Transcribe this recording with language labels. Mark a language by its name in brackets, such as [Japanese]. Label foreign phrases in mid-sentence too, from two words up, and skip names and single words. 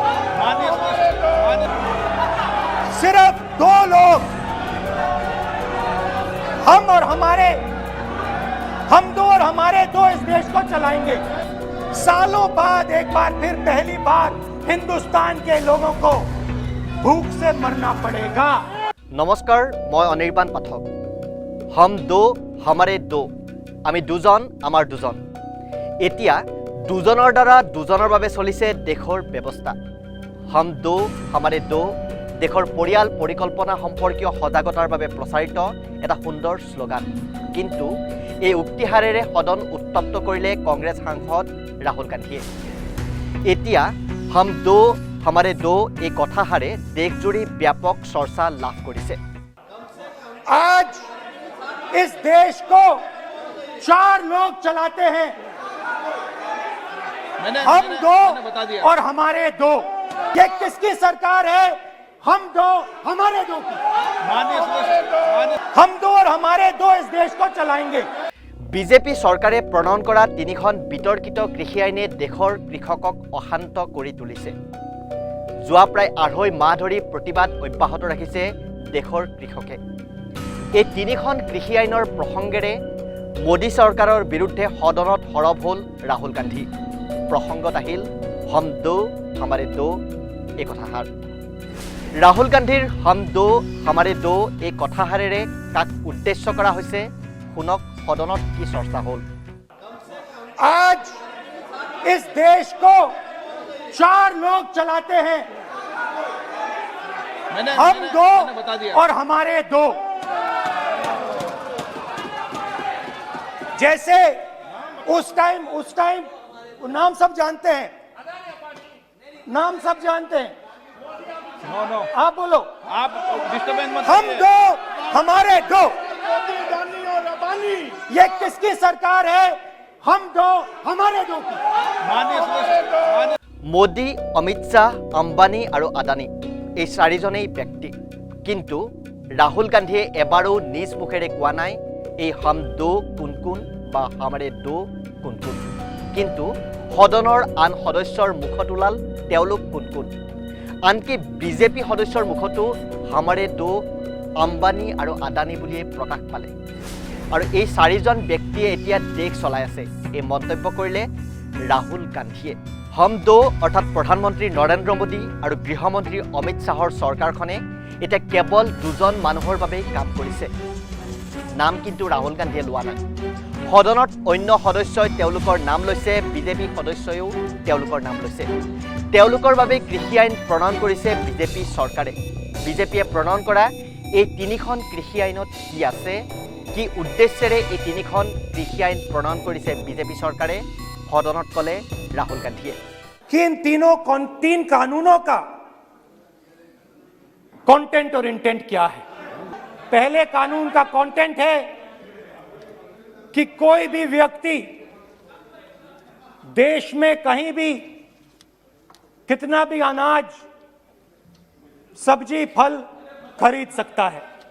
[Hindi] सिर्फ दो लोग, हम दो और हमारे दो इस देश को चलाएंगे। सालों बाद एक बार फिर पहली बार हिंदुस्तान के लोगों को भूख से मरना पड़ेगा। नमस्कार, मैं अनिर्बाण पाठक। हम दो हमारे दो, [Assamese] আমি দুজন আমাৰ দুজন। এতিয়া দুজনৰ দ্বাৰা দুজনৰ বাবে চলিছে দেশৰ ব্যৱস্থা। [Hindi] हम दो हमारे दो [Assamese] দেশৰ পৰিয়াল পৰিকল্পনা সম্পৰ্কীয় সজাগতাৰ বাবে প্ৰচাৰিত এটা সুন্দৰ শ্লোগান। কিন্তু এই উক্তিহাৰেৰে সদন উত্তপ্ত কৰিলে কংগ্ৰেছ সাংসদ ৰাহুল গান্ধীয়ে। এতিয়া [Hindi] हम दो हमारे दो [Assamese] এই কথাহাৰে দেশজুৰি ব্যাপক চৰ্চা লাভ কৰিছে। [Hindi] आज इस देश को 4 लोग चलाते हैं, हम दो और हमारे दो। ये किसकी सरकार है? हम दो हमारे दो की। हम दो और हमारे दो इस देश को चलाएंगे। [Assamese] বিজেপি চৰকাৰে প্ৰণয়ন কৰা তিনিখন বিতৰ্কিত কৃষি আইনে দেশৰ কৃষকক অশান্ত কৰি তুলিছে। যোৱা প্ৰায় 2.5 মাহ ধৰি প্ৰতিবাদ অব্যাহত ৰাখিছে দেশৰ কৃষকে। এই তিনিখন কৃষি আইনৰ প্ৰসংগেৰে মোদী চৰকাৰৰ বিৰুদ্ধে সদনত সৰব হ'ল ৰাহুল গান্ধী। প্ৰসংগত আহিল [Hindi] हम दो हमारे दो [Assamese] এই কথাষাৰ। ৰাহুল গান্ধীৰ [Hindi] हम दो हमारे दो [Assamese] এই কথাষাৰেৰে কাক উদ্দেশ্য কৰা হৈছে, শুনক সদনত কি চৰ্চা হ'ল। [Hindi] आज इस देश को 4 लोग चलाते हैं, हम दो और हमारे दो। जैसे उस टाइम नाम सब जानते हैं, नाम सब जानते हैं। आप बोलो। आप डिस्टर्बेंस मत हम दो हमारे दो। ये किसकी सरकार है? हम दो हमारे दो की। [Assamese] মোদী, অমিত শ্বাহ, আম্বানী আৰু আদানী এই চাৰিজনেই ব্যক্তি। কিন্তু ৰাহুল গান্ধীয়ে এবাৰো নিজ মুখেৰে কোৱা নাই এই [Hindi] हम दो [Assamese] কোন কোন বা [Hindi] हमारे दो [Assamese] কোন কোন। কিন্তু সদনৰ আন সদস্যৰ মুখত ওলাল তেওঁলোক কোন কোন। আনকি বিজেপি সদস্যৰ মুখতো [Hindi] हमारे दो [Assamese] আম্বানী আৰু আদানী বুলিয়ে প্ৰকাশ পালে। আৰু এই চাৰিজন ব্যক্তিয়ে এতিয়া দেশ চলাই আছে, এই মন্তব্য কৰিলে ৰাহুল গান্ধীয়ে। [Hindi] हम दो [Assamese] অৰ্থাৎ প্ৰধানমন্ত্ৰী নৰেন্দ্ৰ মোদী আৰু গৃহমন্ত্ৰী অমিত শ্বাহৰ চৰকাৰখনে এতিয়া কেৱল দুজন মানুহৰ বাবেই কাম কৰিছে। নাম কিন্তু ৰাহুল গান্ধীয়ে লোৱা নাই। সদনত অন্য সদস্যই তেওঁলোকৰ নাম লৈছে, বিজেপি সদস্যইও তেওঁলোকৰ নাম লৈছে। তেওঁলোকৰ বাবে কৃষি আইন প্ৰণয়ন কৰিছে বিজেপি চৰকাৰে। বিজেপিয়ে প্ৰণয়ন কৰা এই তিনিখন কৃষি আইনত কি আছে, কি উদ্দেশ্যেৰে এই তিনিখন কৃষি আইন প্ৰণয়ন কৰিছে বিজেপি চৰকাৰে, সদনত ক'লে राहुल गांधी [Hindi] कि इन तीन कानूनों का कंटेंट और इंटेंट क्या है। पहले कानून का कंटेंट है कि कोई भी व्यक्ति देश में कहीं भी कितना भी अनाज, सब्जी, फल खरीद सकता है।